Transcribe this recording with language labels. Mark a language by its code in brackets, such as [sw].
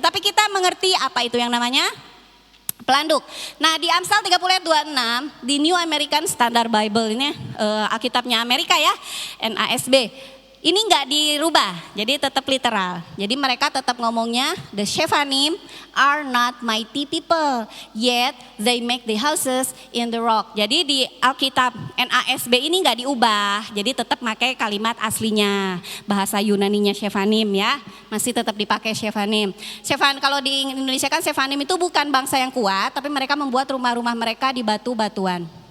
[id] Tapi kita mengerti apa itu yang namanya pelanduk. Nah di Amsal 30 ayat 26 di New American Standard Bible ini Alkitabnya Amerika ya, NASB. Ini nggak dirubah, jadi tetap literal. Jadi mereka tetap ngomongnya [en] the Sephanim are not mighty people, yet they make the houses in the rock. [id] Jadi di Alkitab NASB ini nggak diubah, jadi tetap pakai kalimat aslinya. Bahasa Yunaninya Sephanim ya, masih tetap dipakai Sephanim. Kalau di Indonesia kan Sephanim itu bukan bangsa yang kuat, tapi mereka membuat rumah-rumah mereka di batu-batuan.